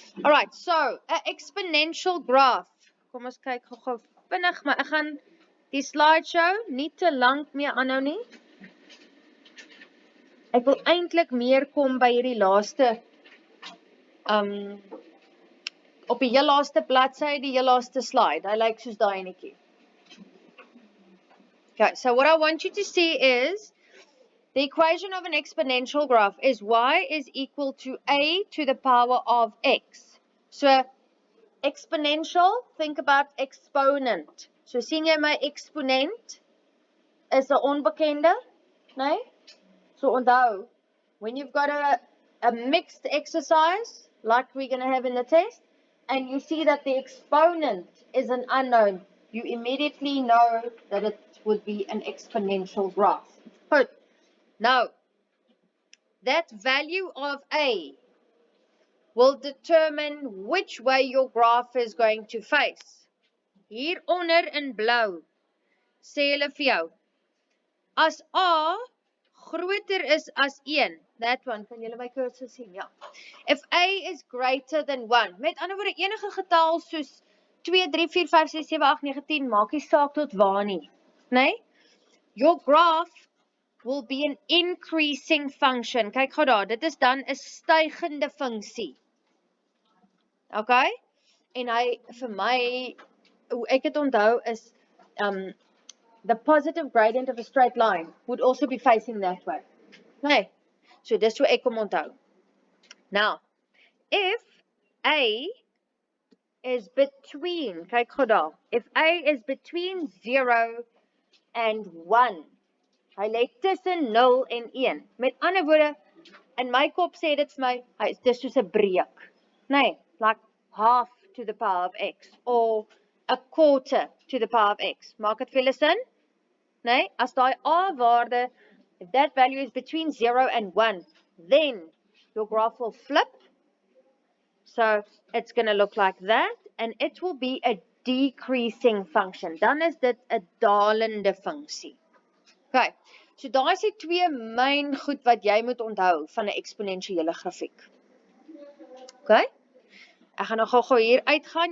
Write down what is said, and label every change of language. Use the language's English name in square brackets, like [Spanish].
[English] Alright, so, [Afrikaans] 'n exponential graph. Kom ons kyk gou vinnig, maar ek gaan die slideshow nie te lank meer aanhou nie. Ek wil eintlik meer kom by hierdie laaste op die heel laaste bladsy, die heel laaste slide. Hy lyk soos daai enetjie. [English] Okay, so what I want you to see is the equation of an exponential graph is y is equal to a to the power of x. So exponential, think about exponent. [Afrikaans] So sien jy my exponent is 'n onbekende, né? [English] So onthou, when you've got a mixed exercise, like we're going to have in the test, and you see that the exponent is an unknown, you immediately know that it would be an exponential graph. Good. Now, that value of a will determine which way your graph is going to face. [Afrikaans] Hieronder in blou, sê hulle vir jou, as A groter is as 1, [English] that one, [Afrikaans] kan julle my cursor sien? Ja. [English] If A is greater than 1, [Afrikaans] met ander woorde enige getal soos 2, 3, 4, 5, 6, 7, 8, 9, 10, maak nie saak tot waar nie. Nee? [English] Your graph will be an increasing function. [Afrikaans] Kyk gou daar, dit is dan 'n stygende funksie. [English] Okay? [Afrikaans] En hy, vir my, hoe ek het onthou is, [English] the positive gradient of a straight line would also be facing that way. [Afrikaans] Nee, so dis hoe ek kom onthou. [English] Now, if A is between, [Afrikaans] kyk gou daar, [English] if A is between 0 and 1, [Afrikaans] hy lê tussen 0 en 1. Met ander woorde, in my kop sê dit vir my, dis soos 'n breek. [English] Nee, like half to the power of x, or a quarter to the power of x. [Afrikaans] Maak dit vir julle sin? Nee, as daai A waarde, [English] if that value is between 0 and 1, then your graph will flip. So it's going to look like that, and it will be a decreasing function. [Afrikaans] Dan is dit 'n dalende funksie. Okay, so daar is die twee main goed wat jy moet onthou van 'n eksponensiële grafiek. Okay, ek gaan nou gou hier uitgaan.